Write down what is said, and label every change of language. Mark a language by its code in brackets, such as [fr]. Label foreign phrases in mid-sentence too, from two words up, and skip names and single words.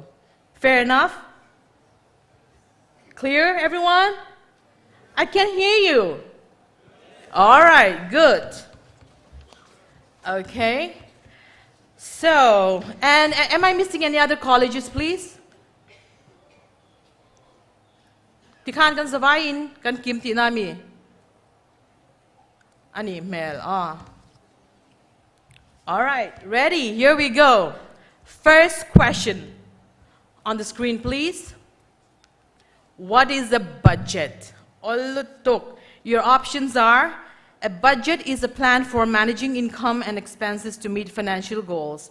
[en] Fair enough? Clear, everyone? I can hear you. All right, good. Okay. So, and am I missing any other colleges, please? [lus] Tikan kan zavain kan kimti nami. Ani mel ah. [en] All right, ready? Here we go. First question on the screen, please. What is a budget? Your options are: a budget is a plan for managing income and expenses to meet financial goals.